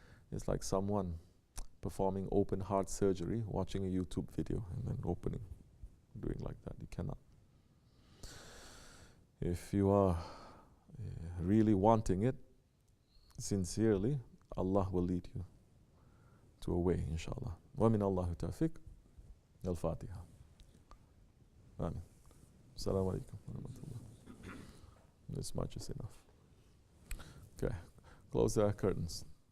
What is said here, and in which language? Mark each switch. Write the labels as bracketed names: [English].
[English] It's like someone performing open heart surgery, watching a YouTube video and then opening, doing like that. You cannot. If you are really wanting it, sincerely, Allah will lead you to a way, inshallah. [Arabic] ومن الله توفيق. الفاتحة. آمين. السلام عليكم ورحمة الله. [English] This much is enough. Okay, close the curtains.